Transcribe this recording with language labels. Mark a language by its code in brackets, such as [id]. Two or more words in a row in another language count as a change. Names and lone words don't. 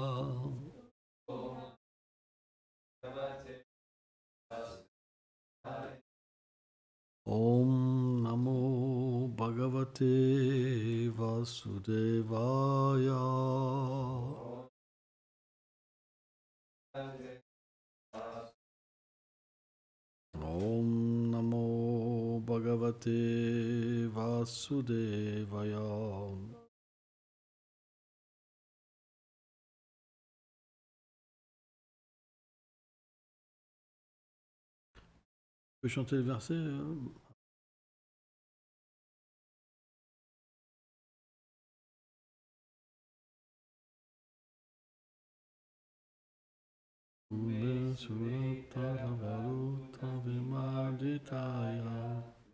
[sa] Om Namo Bhagavate Vasudevaya. Om Namo Bhagavate Vasudevaya. [fr] Tu peux chanter le verset [sa] Ube Surata Varuta Vimaditaya.